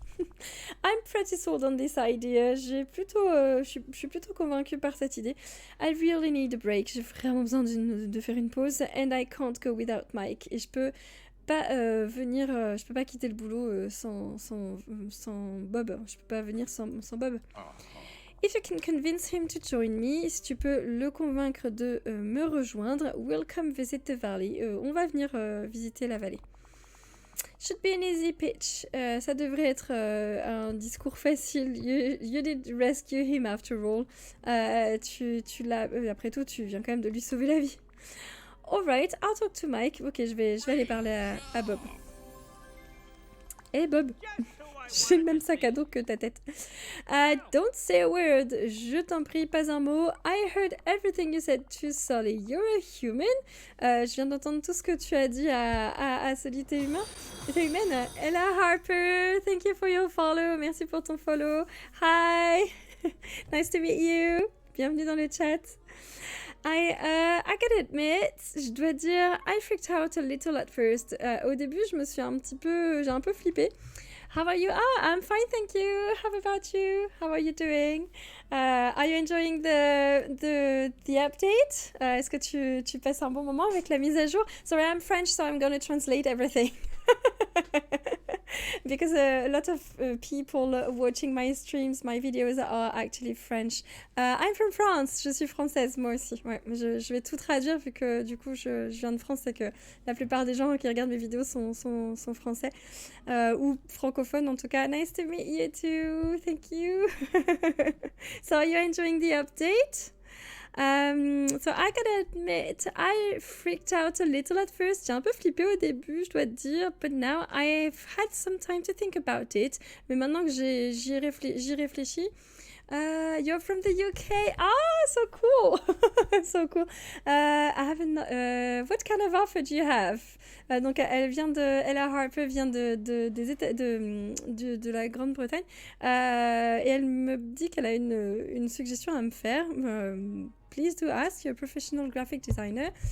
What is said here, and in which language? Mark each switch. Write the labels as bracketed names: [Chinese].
[English] I'm pretty sold on this idea. [French] Je suis plutôt convaincue par cette idée. [English] I really need a break. [French] J'ai vraiment besoin de faire une pause. [English] And I can't go without Mike. [French] Et je peux pas venir, je peux pas quitter le boulot sans Bob. Je peux pas venir sans Bob. [English] If you can convince him to join me, [French] si tu peux le convaincre de me rejoindre, [English] we'll come visit the valley. [French] On va venir visiter la vallée. [English] Should be an easy pitch. [French] Ça devrait être un discours facile. [English] You did rescue him after all. [French] Tu l'as. Après tout, tu viens quand même de lui sauver la vie. [English] Alright, I'll talk to Mike. [French] Ok, je vais aller parler à Bob. Hey Bob, j'ai le même sac à dos que ta tête. [English] Don't say a word. [French] Je t'en prie, pas un mot. [English] I heard everything you said to Sully. You're a human. [French] Je viens d'entendre tout ce que tu as dit à Sully. T'es humain? T'es humaine? [English] Ella Harper, thank you for your follow. [French] Merci pour ton follow. [English] Hi. Nice to meet you. [French] Bienvenue dans le chat. [English] I gotta admit, [French] je dois dire, [English] I freaked out a little at first. [French] Au début, j'ai un peu flippé. [English] How are you? Ah, I'm fine, thank you. How about you? How are you doing? Are you enjoying the update? Est-ce que tu passes un bon moment avec la mise à jour? Sorry, I'm French, so I'm gonna translate everything. Because a lot of people watching my streams, my videos are actually French. I'm from France, [French] je suis française moi aussi. Ouais, je vais tout traduire vu que du coup je viens de France et que la plupart des gens qui regardent mes vidéos sont français ou francophones en tout cas. [English] Nice to meet you too, thank you. So are you enjoying the update? So I gotta admit, I freaked out a little at first. [French] J'ai un peu flippé au début, je dois te dire, [English] but now I've had some time to think about it. [French] Mais maintenant que j'y réfléchis, [English] you're from the UK. Ah, so cool. So cool. I haven't. What kind of offer do you have? [French] Donc, Ella Harper vient de la Grande-Bretagne et elle me dit qu'elle a une suggestion à me faire. [English] Please do ask, you're a professional graphic designer.